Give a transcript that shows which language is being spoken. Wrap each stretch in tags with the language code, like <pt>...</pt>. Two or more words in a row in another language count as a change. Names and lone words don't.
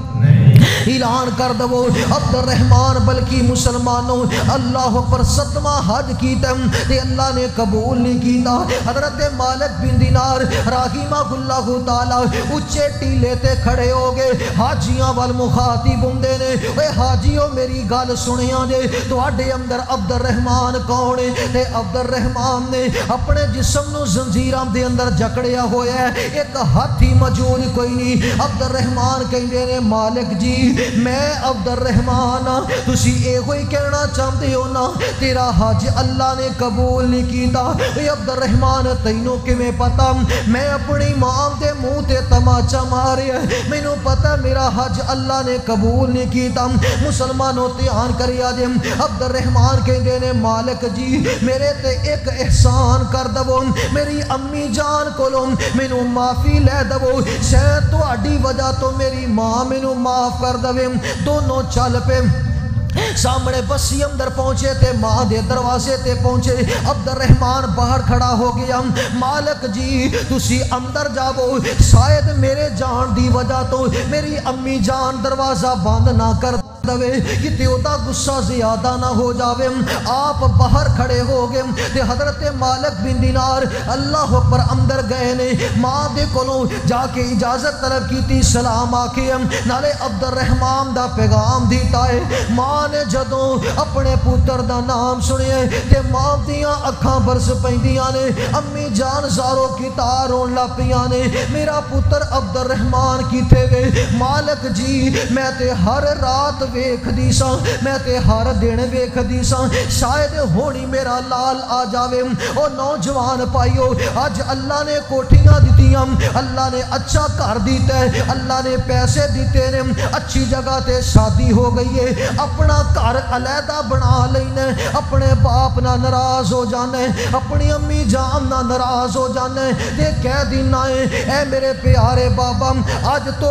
<pa>اعلان کر دو عبد الرحمن بلکہ مسلمانوں اللہ پر 7واں حج کیتا تے اللہ نے قبول نہیں کیتا۔ حضرت مالک بن دینار</pa> <ar>رحمہ اللہ تعالی</ar> <pa>اچھے ٹیلے تے کھڑے ہو گئے، حاجیاں وال مخاطب ہوندے نے، اے حاجیوں میری گل سنیاں جے، تواڈے اندر عبد الرحمن کون ہے؟ تے عبد الرحمن نے اپنے جسم نو زنجیراں دے اندر جکڑیا ہویا ہے، ایک ہاتھ ہی موجود کوئی نہیں۔ عبد الرحمن کہندے نے مالک جی میں عبد الرحمن تسی اے ہوئی کہنا چاہتے ہو نا تیرا حج اللہ نے قبول نہیں کیتا۔ اے عبد الرحمن تینوں کیویں پتا؟ میں اپنی ماں دے منہ تے تماچا ماریا، مینوں پتا میرا حج اللہ نے قبول نہیں کیتا۔ مسلمانوں دھیان کریا جے، عبد الرحمن کہندے نے مالک جی میرے تے ایک احسان کر دو، میری امی جان کولوں مینوں معافی لے دو، شاید تہاڈی وجہ تو میری ماں مینوں معاف کر دے۔ دونوں چل پے، سامنے بسی اندر پہنچے تے ماں دے دروازے تے پہنچے۔ عبد الرحمن باہر کھڑا ہو گیا، مالک جی تسی اندر جاؤ، شاید میرے جان دی وجہ تو میری امی جان دروازہ بند نہ کر دوے کہ اودا غصہ زیادہ نہ ہو جاوے۔ آپ باہر کھڑے ہو گئے تے حضرت مالک بن دینار اللہ پر اندر گئے نے، ماں دے کولوں جا کے اجازت طلب کیتی، سلام آکھے نالے عبد الرحمن دا پیغام دیتا ہے۔ ماں نے جدوں اپنے پتر دا نام سنیا تے ماں دیاں اکھاں برس پیندیاں نے، امی جان زارو کی تار رون لگ پیاں نے، میرا پتر عبد الرحمن کیتے وے؟ مالک جی میں تے ہر رات ویکھ دی سا میں تے ہر دن ویکھ دی سا شاید ہونی میرا لال آ جاوے او نوجوان پائیو اج اللہ نے کوٹھیاں دتیاں اللہ نے اچھا گھر دیتا ہے اللہ نے پیسے دیتے نے اچھی جگہ تے شادی ہو گئی ہے اپنا گھر علیحدہ بنا لینا اپنے باپ نہ ناراض ہو جانا ہے اپنی امی جان نہ ناراض ہو جانا ہے تے کہہ دینا ہے اے میرے پیارے بابا اج تو</pa>